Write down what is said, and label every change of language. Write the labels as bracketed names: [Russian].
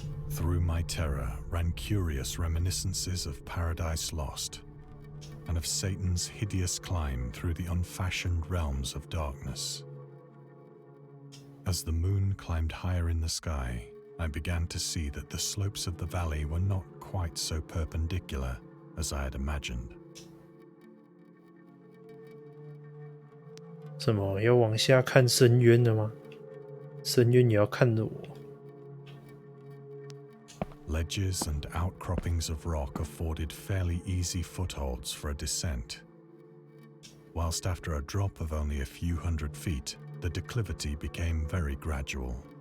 [English] Through my terror ran curious reminiscences of Paradise Lost, and of Satan's hideous climb through the unfashioned realms of darkness. As the moon climbed higher in the sky, I began to see that the slopes of the valley were not quite so perpendicular as I had imagined. [Chinese] 什么要往下看深渊了吗？深渊也要看着我。 [English] Ledges and outcroppings of rock afforded fairly easy footholds for a descent, whilst after a drop of only a few hundred feet, the declivity became very gradual.